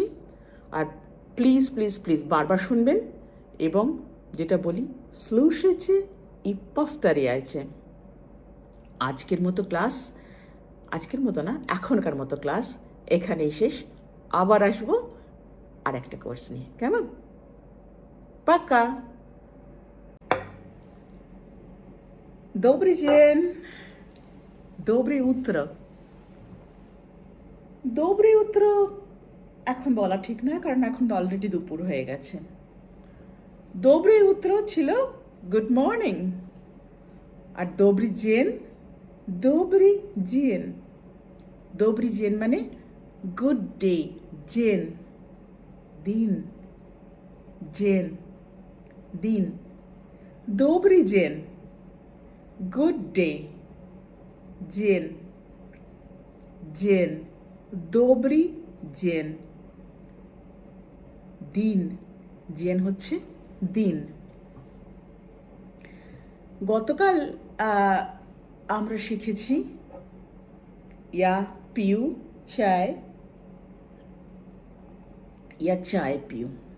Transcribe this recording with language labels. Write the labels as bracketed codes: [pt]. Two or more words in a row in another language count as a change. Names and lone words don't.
[bn] আর প্লিজ প্লিজ প্লিজ বারবার শুনবেন, এবং যেটা বলি [ru] слушайте и повторяйте [bn] আছে। আজকের মতো ক্লাস, আজকের মতো না, এখনকার মতো ক্লাস এখানেই শেষ। আবার আসবো আর একটা কোর্স নিয়ে, কেমন? পাকা। [ru] Добрый день, доброе утро, доброе утро [bn] এখন বলা ঠিক নয়, কারণ এখন অলরেডি দুপুর হয়ে গেছে। [ru] доброе утро [bn] ছিল [en] good morning, [bn] আর добрый [ru] день, добрый день, добрый день মানে [en] good day, [ru] জেন দিন, জেন দিন, добрый день, [en] good day, [ru] день, день, добрый день, [bn] দিন, জেন হচ্ছে দিন। গতকাল আমরা শিখেছি [ru] я пью чай, я чай пью.